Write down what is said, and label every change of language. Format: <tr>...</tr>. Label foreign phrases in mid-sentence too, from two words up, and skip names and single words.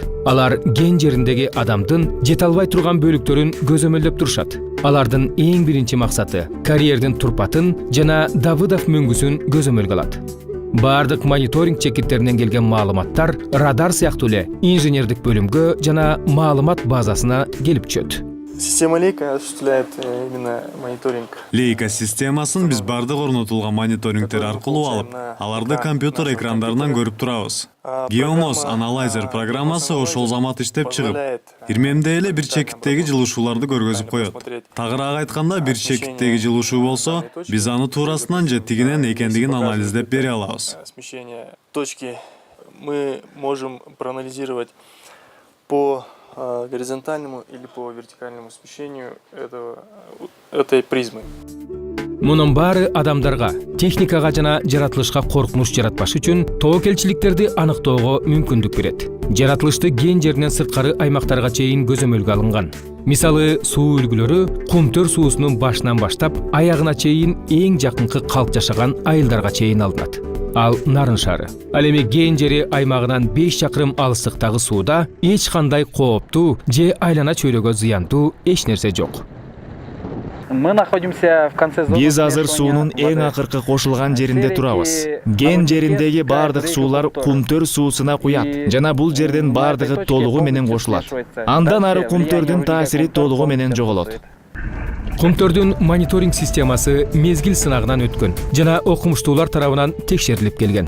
<ky>Алар ген жериндеги адамдын жете албай турган бөлүктөрүн көзөмөлдөп турушат. Алардын эң биринчи максаты карьердин турпатын жана Давыдов мөңгүсүн көзөмөлгө алат. Бардык мониторинг чекиттеринен келген маалыматтар радар сыяктуу эле инженердик бөлүмгө жана маалымат базасына келип түшөт.</ky> <ru>Система Leica осуществляет именно мониторинг.</ru> <ky>Leica системасын биз бардык орнотулган мониторингтер аркылуу алып, аларды компьютер экрандарынан көрүп турабыз. Geomos Analyzer программасы ошол замат иштеп чыгып, ирмемде эле бир чекиттеги жылушууларды көргөзүп коет. Тагыраак айтканда, бир чекиттеги жылушуу болсо, биз аны туурасынан же тигинен экендигин анализдеп бере алабыз.</ky> <ru>Смещение точки мы можем проанализировать по горизонтальному или по вертикальному смещению этой призмы.</ru> <ky>Мунун баары адамдарга, техникага жана жаратылышка коркунуч жаратпаш үчүн тобокелчиликтерди аныктоого мүмкүндүк берет. Жаратылышты ген жеринен сырткары аймактарга чейин көзөмөлгө алынган. Мисалы, суу үлгүлөрү Кумтөр суусунун башынан баштап аягына чейин эң жакынкы калк жашаган айылдарга чейин алынат. Ал Нарын шары. Ал эми ген жери аймагынан 5 чакырым алыстыктагы сууда эч кандай кооптуу же айлана чөйрөгө зыяндуу эч нерсе жок.</ky> <ru>Мы находимся в конце зоны.</ru> <ky>Биз азыр суунун эң акыркы кошулган жеринде турабыз. Ген жериндеги бардык суулар Кумтөр суусуна куят жана бул жерден бардыгы толугу менен кошулат. Андан ары Кумтөрдүн таасири толугу менен жоголот. Кумтөрдүн мониторинг системасы мезгил сынагынан өткөн жана окумуштуулар тарабынан текшерилип келген.</ky>